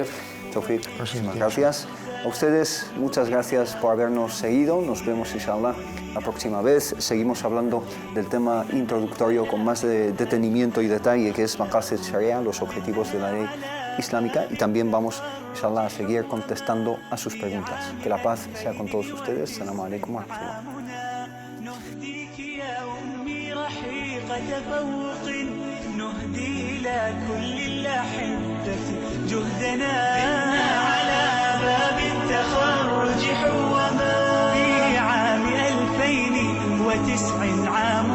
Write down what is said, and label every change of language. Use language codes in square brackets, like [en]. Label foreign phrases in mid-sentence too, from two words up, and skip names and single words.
[es] Tawfiq, muchísimas gracias. A ustedes, muchas gracias por habernos seguido. Nos vemos, inshallah, la próxima vez. Seguimos hablando del tema introductorio con más detenimiento y detalle, que es [ar] مقاصد الشريعة, [es] los objetivos de la ley islámica. Y también vamos, inshallah, a seguir contestando a sus preguntas. Que la paz sea con todos ustedes. [ar] السلام عليكم ورحمة الله. نهدي إلى كل الأحبة جهدنا على باب التخرج حوما في عام 2009